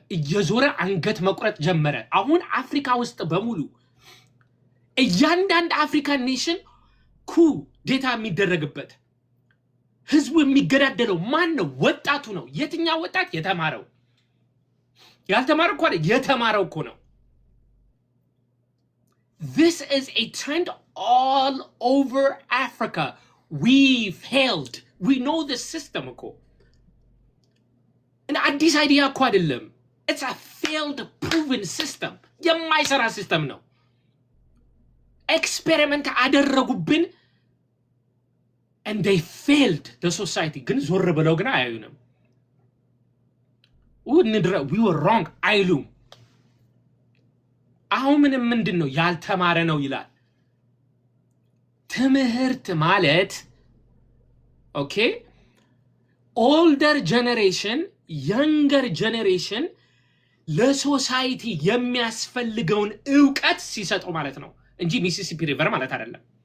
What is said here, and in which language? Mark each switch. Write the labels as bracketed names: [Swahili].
[Amharic] እየዞረ አንገት መቁረጥ ጀመረ። አሁን አፍሪካ ውስጥ በሙሉ እያንዳንድ አፍሪካን ኔሽን ኩ ዴታ የሚደረግበት ህዝቡ የሚገዳደለው ማን ነው? ወጣቱ ነው። የትኛው ወጣት? የተማረው። ያልተማረው እኮ አይደል፣ የተማረው እኮ ነው። [English] This is a trend all over Africa. We failed. We know the system [Amharic] እኮ እና አዲስ አይዲያ እኮ አይደለም። [English] It's a failed proven system. [Amharic] የማይሰራ ሲስተም ነው። ኤክስፔሪመንት አደረጉብን [English] and they failed the society. [Amharic] ግን ዞር ብለው ግን አያዩንም። [English] we were wrong [Amharic] አይሉም። አሁን ምንድን ነው ያልተማረ ነው ይላል። ትምህርት ማለት ኦኬ [English] older generation younger generation [Amharic] ለሶሳይቲ የሚያስፈልገውን ዕውቀት ሲሰጡ ማለት ነው እንጂ ሚሲሲፒ ሪቨር ማለት አይደለም።